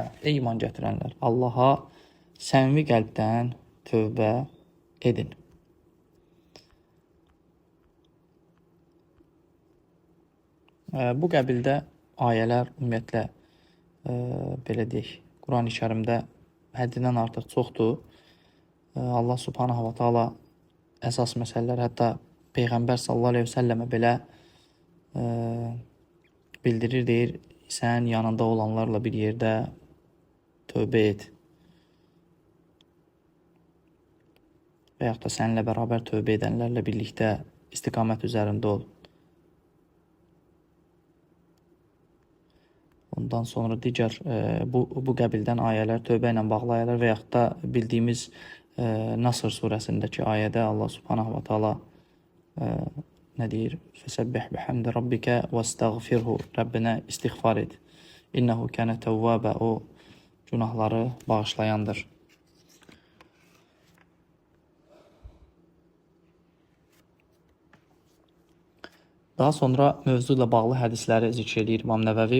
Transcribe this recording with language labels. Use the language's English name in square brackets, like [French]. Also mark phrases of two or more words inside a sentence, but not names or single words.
[Azerbaijani] Ey iman gətirənlər, Allaha səmimi qəlbdən tövbə edin. Bu qəbildə ayələr ümumiyyətlə belə deyək, Quran-ı Kərimdə həddindən artıq çoxdur. Allah [Arabic] سبحانه وتعالى [Azerbaijani] əsas məsələlər, hətta Peyğəmbər [Arabic] صلى الله عليه وسلم [Azerbaijani] belə bildirir, deyir, sən yanında olanlarla bir yerdə tövbə et. Və yaxud da səninlə bərabər tövbə edənlərlə birlikdə istiqamət üzərində ol. Ondan sonra digər bu qəbildən ayələr, tövbə ilə bağlı ayələr və yaxud da bildiyimiz Nasr surəsindəki ayədə Allah [Arabic] سبحانه وتعالى [Azerbaijani] nə deyir? [Arabic] فسبح بحمد ربك واستغفره. [Azerbaijani] Rəbbinə istiğfar et. [Arabic] إنه كان توابا. [Azerbaijani] O günahları bağışlayandır. Daha sonra mövzu ilə bağlı hədisləri zikr edir İmam Nəvəvi.